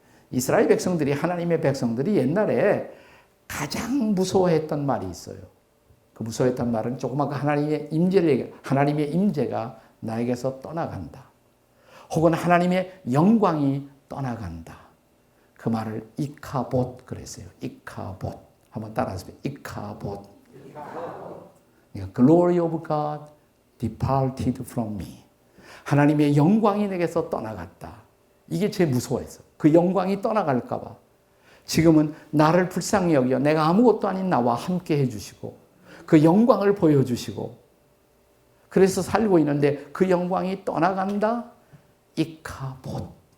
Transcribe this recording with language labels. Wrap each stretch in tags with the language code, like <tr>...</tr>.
<ko>이스라엘 백성들이 하나님의 백성들이 옛날에 가장 무서워했던 말이 있어요. 그 무서워했던 말은 조금 아까 하나님의 임재를 얘기해요. 하나님의 임재가 나에게서 떠나간다. 혹은 하나님의 영광이 떠나간다. 그 말을 이카봇 그랬어요. 이카봇. 한번 따라하세요. 이카봇.</ko> <en>Glory of God departed from me.</en> <ko>하나님의 영광이 내게서 떠나갔다. 이게 제일 무서워했어. 그 영광이 떠나갈까 봐. 지금은 나를 불쌍히 여겨 내가 아무것도 아닌 나와 함께 해주시고 그 영광을 보여주시고 그래서 살고 있는데 그 영광이 떠나간다. 이카봇.</ko>